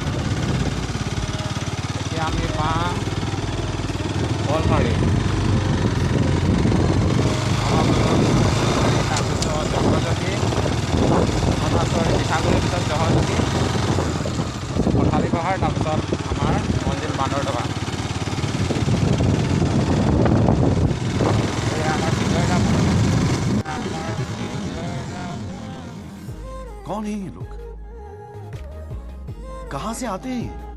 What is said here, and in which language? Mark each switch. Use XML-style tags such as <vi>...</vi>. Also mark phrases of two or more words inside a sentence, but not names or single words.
<as>এতিয়া আমি পাম শ'লমাৰী তাৰপিছত জহৰজ্যোতি পিঠাগুৰিৰ পিছত জহৰজ্যোতি কঠালী পাহাৰ তাৰপিছত আমাৰ মন্দিৰ বান্দৰদেৱা</as> <hi>कौन है ये लोग कहां से आते हैं</hi>